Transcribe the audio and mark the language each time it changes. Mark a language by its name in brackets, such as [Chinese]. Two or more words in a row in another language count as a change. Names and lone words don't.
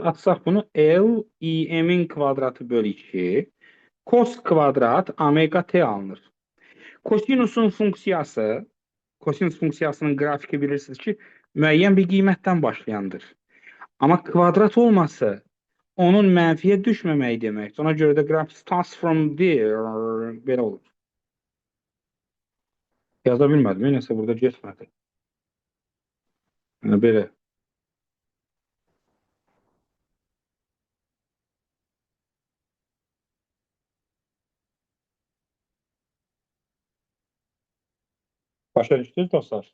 [Azerbaijani] Atsaq bunu L i'min kvadratı bölü 2. Cos kvadrat omega t alınır. Kosinusun funksiyası, kosinus funksiyasının qrafiki bilirsiniz ki, müəyyən bir qiymətdən başlayandır. Amma kvadrat olması onun mənfiyə düşməməyi deməkdir. Ona görə də [English] graph starts from there [Azerbaijani] belə olur. Yaza bilmədim, nəsə burada getmədi. Yəni belə. Başa düşdünüz dostlar?